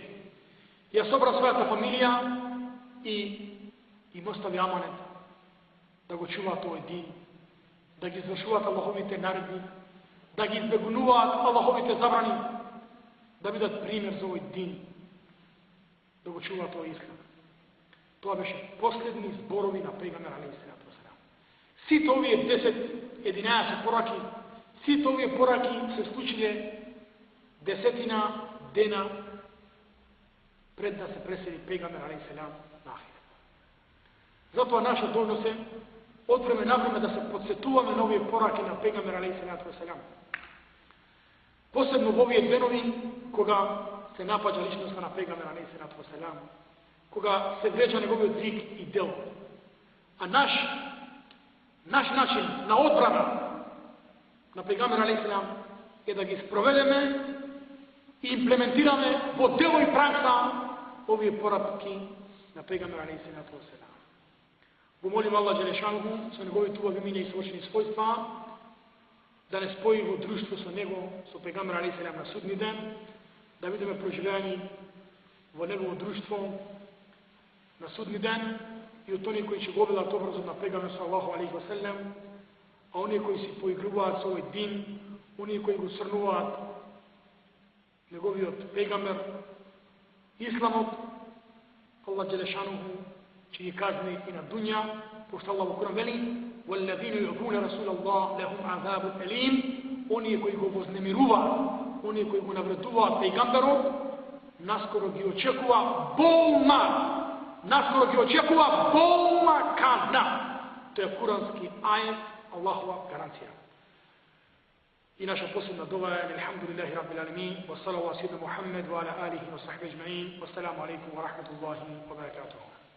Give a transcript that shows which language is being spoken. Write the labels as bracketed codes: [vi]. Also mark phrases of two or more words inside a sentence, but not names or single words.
[mk] Ја собра својата фамилија и остави аманет да го чувате овај дин, да ги извршувате Аллаховите наредби, да ги избегунувате Аллаховите забрани, да би дат примјер за овај дин, да го чувате овај ислам. To беше последни зборови на пегамбер [ar] عليه الصلاة والسلام. [mk] Сите овие 10-11 пораки, сите овие пораки се случиле 10 дена пред да се пресели пегамбер алейхиссалам на ахирет. Затоа наша должност е од време на време да се подсетуваме на овие пораки на пегамбер [ar] عليه الصلاة والسلام. [mk] Посебно во овие денови кога се напаѓа личноста на пегамбер [ar] عليه الصلاة والسلام, [mk] кога се вреđa неговиот зик и дел. А наш начин на одбрана на пегамбер алейхиссалам е да ги спроведеме и имплементираме во дело и пракса овие пораки на пегамбер [ar] عليه الصلاة والسلام. [mk] Го молим Аллах Джелешанху со неговите убави имиња и свршени својства да не спои во друштво со него, со пегамбер алейхиссалам на судни ден, да бидеме проживеани во негово друштво на судни ден и од оние кои ќе го обидат образот на пегамбер [ar] صلى الله عليه وسلم, [mk] а оние кои си поигруваат со овој дин, оние кои го срнуваат неговиот пегамбер, исламот, Аллах Джелешануху ќе ги казни и на дуња, пошто Аллах во Куран вели: [ar] "والذين يؤذون رسول الله لهم عذاب أليم", [mk] оние кои го вознемируваат, оние кои го навредуваат пегамберот, наскоро ги очекува болна казна. Тоа е курански ајет, Аллахова гаранција. И наша последна дова е [ar] الحمد لله رب العالمين، والصلاة على محمد وعلى آله وصحبه أجمعين. والسلام عليكم ورحمة الله وبركاته.